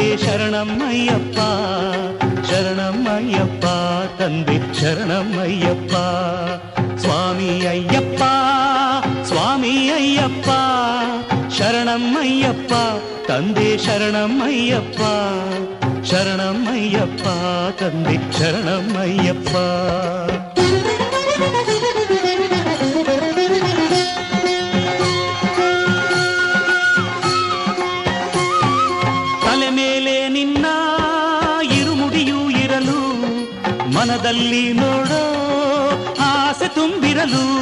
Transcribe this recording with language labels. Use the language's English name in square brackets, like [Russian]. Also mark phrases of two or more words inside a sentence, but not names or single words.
[Telugu] శరణం అయ్యప్ప శరణం అయ్యప్ప తందే శరణం అయ్యప్ప స్వామి అయ్యప్ప స్వామి అయ్యప్ప శరణం అయ్యప్ప తందే శరణం అయ్యప్ప శరణం అయ్యప్ప తందే శరణం అయ్యప్ప [Kannada] ತಲೆ ಮೇಲೆ ನಿನ್ನ ಇರುಮುಡಿಯೂ ಇರಲು ಮನದಲ್ಲಿ ನೋಡೋ ಆಸೆ ತುಂಬಿರಲು